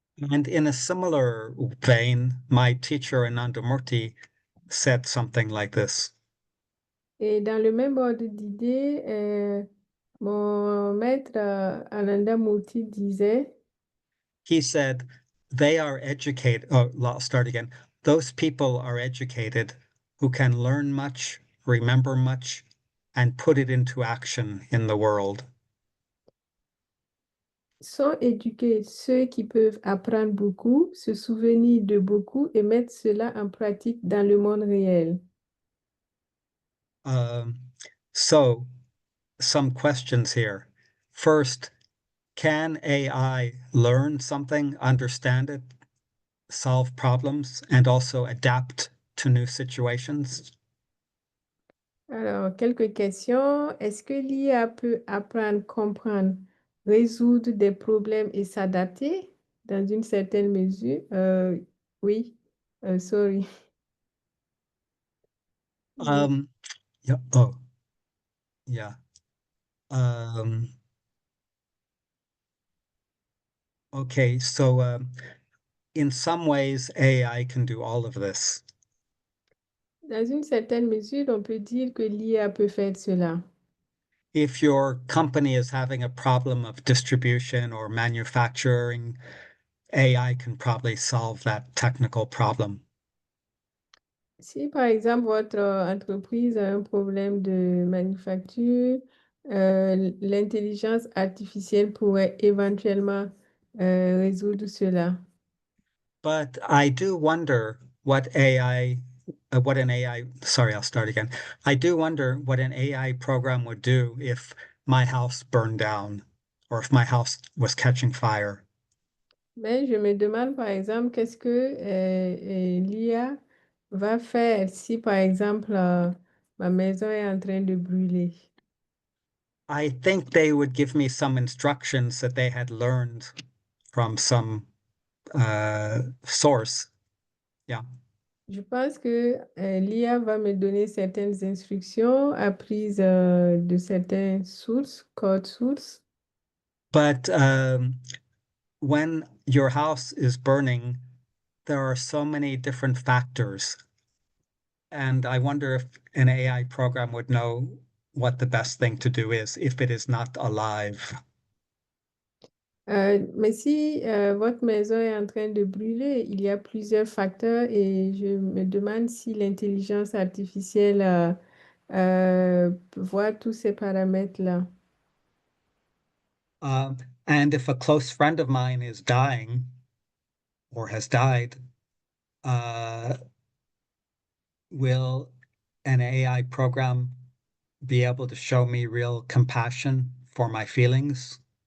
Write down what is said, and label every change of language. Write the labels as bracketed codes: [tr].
[en] And in a similar vein, my teacher Anandamurti said something like this. [fr] Et dans le même ordre d'idée, mon maître Ananda Murti disait, [en] He said, they are educated. Oh, I'll start again. Those people are educated who can learn much, remember much, and put it into action in the world. [fr] sont éduqués ceux qui peuvent apprendre beaucoup, se souvenir de beaucoup et mettre cela en pratique dans le monde réel. [en] So, some questions here. First, can AI learn something, understand it, solve problems, and also adapt to new situations? [fr] Alors, quelques questions. Est-ce que l'IA peut apprendre, comprendre, résoudre des problèmes et s'adapter dans une certaine mesure? Oui. [en] Sorry. Yeah. Oh, yeah. Okay, so in some ways, AI can do all of this. [fr] Dans une certaine mesure, on peut dire que l'IA peut faire cela. [en] If your company is having a problem of distribution or manufacturing, AI can probably solve that technical problem. [fr] Si par exemple votre entreprise a un problème de manufacture, l'intelligence artificielle pourrait éventuellement résoudre cela. [en] But I do wonder what sorry, I'll start again. I do wonder what an AI program would do if my house burned down or if my house was catching fire. [fr] Mais je me demande par exemple qu'est-ce que l'IA va faire si par exemple ma maison est en train de brûler. [en] I think they would give me some instructions that they had learned from some source. Yeah. [fr] Je pense que l'IA va me donner certaines instructions apprises de certaines sources, code sources. [en] But when your house is burning, there are so many different factors. And I wonder if an AI program would know what the best thing to do is if it is not alive. [fr] Mais si votre maison est en train de brûler, il y a plusieurs facteurs et je me demande si l'intelligence artificielle voit tous ces paramètres-là. [en] And if a close friend of mine is dying or has died, will an AI program be able to show me real compassion for my feelings?